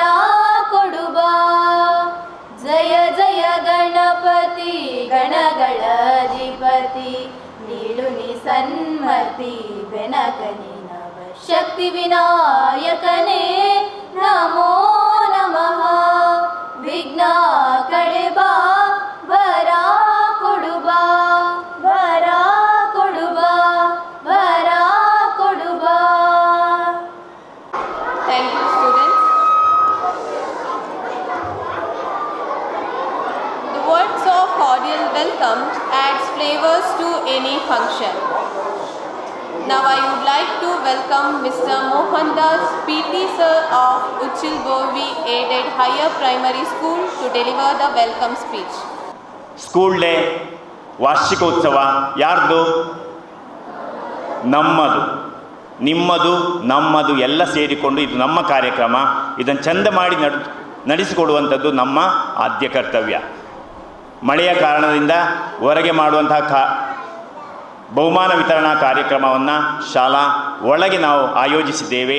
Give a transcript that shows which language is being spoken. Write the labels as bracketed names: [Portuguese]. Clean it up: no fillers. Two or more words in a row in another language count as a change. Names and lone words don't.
[Kannada] ಕೊಡುಬಾ ಜಯ ಜಯ ಗಣಪತಿ ಗಣಗಳ ಅಧಿಪತಿ ನೀಡು ನಿ ಸನ್ಮತಿ ಬೆನಕನಿ ಶಕ್ತಿ ವಿನಾಯಕನೇ ನಮೋ ನಮಃ ವಿಘ್ನ ಕಳೆಬಾ ವರ ಕೊಡುಬಾ ವರ ಕೊಡುಬಾ ವರ ಕೊಡುಬಾ. [English] Thank you, students. The words of cordial welcome adds flavors to any function. Now I would like to welcome Mr. Mohandas, PT Sir of Uchil Bovi Aided Higher Primary School to deliver the welcome speech. [Kannada] ಸ್ಕೂಲ್ ಡೇ ವಾರ್ಷಿಕೋತ್ಸವ ಯಾರ್ದು? ನಮ್ಮದು, ನಿಮ್ಮದು, ನಮ್ಮದು ಎಲ್ಲ ಸೇರಿಕೊಂಡು ಇದು ನಮ್ಮ ಕಾರ್ಯಕ್ರಮ. ಇದನ್ನು ಚಂದ ಮಾಡಿ ನಡೆಸಿಕೊಡುವಂಥದ್ದು ನಮ್ಮ ಆದ್ಯ ಕರ್ತವ್ಯ. ಮಳೆಯ ಕಾರಣದಿಂದ ಹೊರಗೆ ಮಾಡುವಂತಹ ಬಹುಮಾನ ವಿತರಣಾ ಕಾರ್ಯಕ್ರಮವನ್ನು ಶಾಲಾ ಒಳಗೆ ನಾವು ಆಯೋಜಿಸಿದ್ದೇವೆ.